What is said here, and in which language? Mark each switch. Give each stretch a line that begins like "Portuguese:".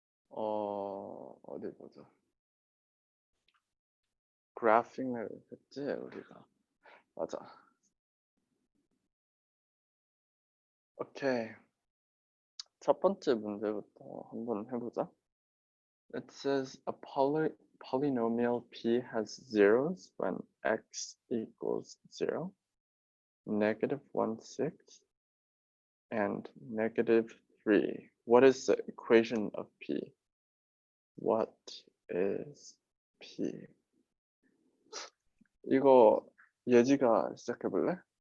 Korean: 어디 보자. 그래핑을 했지 우리가. 맞아. 오케이. 첫 번째 문제부터 한번 해보자.
English: It says a polynomial p has zeros when x equals 0, -1/6, and -3. What is the equation of p? What is p?
Korean: 이거 예지가 시작해볼래?